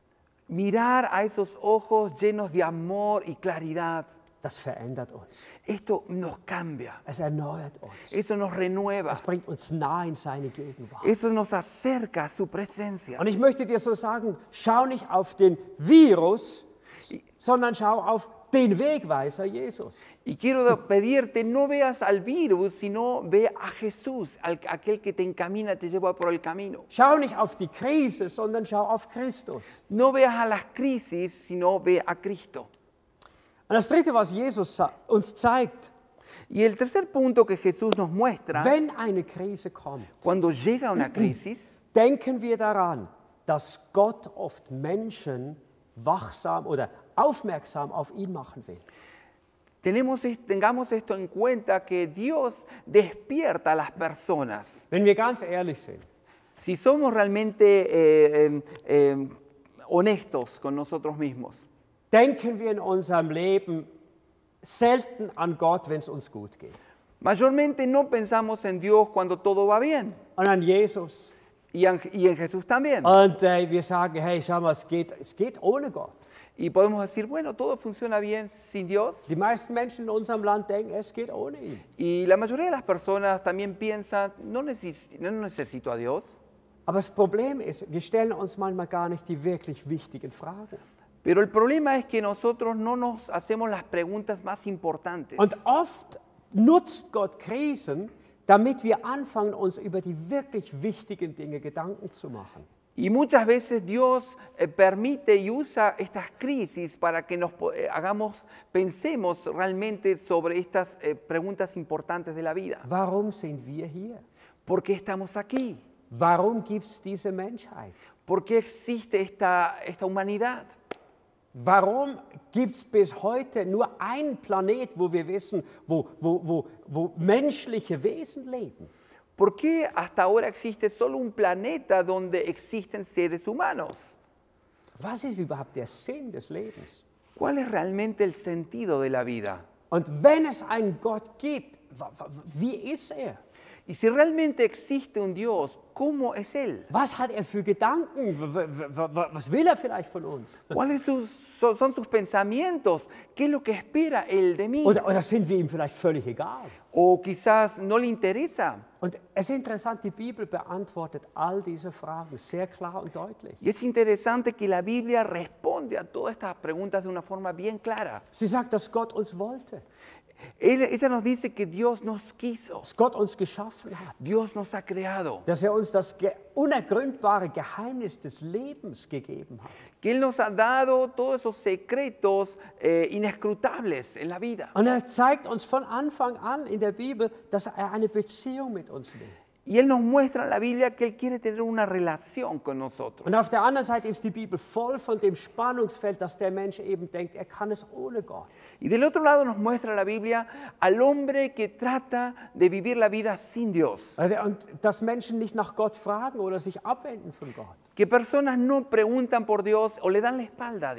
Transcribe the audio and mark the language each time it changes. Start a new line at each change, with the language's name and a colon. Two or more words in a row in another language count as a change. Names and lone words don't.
Spanish: Mirar a esos ojos llenos de amor y claridad.
German: Das verändert uns.
Spanish: Esto nos cambia.
German: Es erneuert uns.
Spanish: Eso nos renueva.
German: Es bringt uns nah in seine Gegenwart.
Spanish: Eso nos acerca a su presencia.
German: Und ich möchte dir so sagen, schau nicht auf den Virus, sondern schau auf den Wegweiser Jesus.
Spanish: Y quiero pedirte, no veas al virus, sino ve a Jesús, aquel que te encamina, te lleva por el camino.
German: Schau nicht auf die Krise, sondern schau auf Christus.
Spanish: No veas a las crisis, sino ve a Cristo.
German: Und das Dritte, was Jesus uns zeigt,
Spanish: Y el tercer punto que Jesús nos muestra,
German: wenn eine Krise kommt,
Spanish: cuando llega una crisis,
German: denken wir daran, dass Gott oft Menschen wachsam oder aufmerksam auf ihn machen will.
Spanish: tengamos esto en cuenta, que Dios despierta a las personas.
German: Wenn wir ganz ehrlich sind,
Spanish: Si somos realmente honestos con nosotros mismos,
German: denken wir in unserem Leben selten an Gott, wenn es uns gut geht.
Spanish: mayormente no pensamos en Dios cuando todo va bien.
German: Und an Jesus.
Spanish: Y en Jesús también.
German: Und wir sagen, hey, schau mal, es geht ohne Gott.
Spanish: Y podemos decir, bueno, todo funciona bien sin Dios.
German: Die meisten Menschen in unserem Land denken, es geht ohne ihn.
Spanish: Y la mayoría de las personas también piensan, no necesito a Dios.
German: Aber das Problem ist, wir stellen uns manchmal gar nicht die wirklich wichtigen Fragen.
Spanish: Pero el problema es que nosotros no nos hacemos las preguntas más importantes.
German: Und oft nutzt Gott Krisen, damit wir anfangen, uns über die wirklich wichtigen Dinge Gedanken zu machen.
Spanish: Y muchas veces Dios permite y usa estas crisis para que pensemos realmente sobre estas preguntas importantes de la vida.
German: Warum sind wir hier?
Spanish: ¿Por qué estamos aquí?
German: Warum gibt es diese Menschheit?
Spanish: ¿Por qué existe esta humanidad?
German: Warum gibt es bis heute nur einen Planet, wo wir wissen, wo menschliche Wesen leben?
Spanish: ¿Por qué hasta ahora existe solo un planeta donde existen seres humanos?
German: Was ist überhaupt der Sinn des Lebens?
Spanish: ¿Cuál es realmente el sentido de la vida?
German: Und wenn es einen Gott gibt, wie ist er?
Spanish: Y si realmente existe un Dios, ¿cómo es Él?
German: Was hat er für Gedanken? Was will er vielleicht von uns?
Spanish: ¿Cuáles son sus pensamientos? ¿Qué es lo que espera Él de mí?
German: Oder sind wir ihm vielleicht völlig egal?
Spanish: O quizás no le interesa.
German: Und es ist interessant, die Bibel beantwortet all diese Fragen sehr klar und deutlich.
Spanish: Y es interesante que la Biblia responde a todas estas preguntas de una forma bien clara.
German: Sie sagt, dass Gott uns wollte,
Spanish: Ella nos dice que Dios nos quiso,
German: dass Gott uns geschaffen hat,
Spanish: Dios nos ha creado,
German: dass er uns das unergründbare Geheimnis des Lebens gegeben hat.
Spanish: que Él nos ha dado todos esos secretos inescrutables en la vida.
German: Und er zeigt uns von Anfang an in der Bibel, dass er eine Beziehung mit uns will.
Spanish: Y Él nos muestra en la Biblia que Él quiere tener una relación con nosotros.
German: Und auf der anderen Seite ist die Bibel voll von dem Spannungsfeld, dass der Mensch eben denkt, er kann es ohne Gott.
Spanish: Y del otro lado nos muestra la Biblia al hombre que trata de vivir la vida sin Dios.
German: Und dass Menschen nicht nach Gott fragen oder sich abwenden von Gott.
Spanish: Que personas no preguntan por Dios o le dan la espalda a Dios.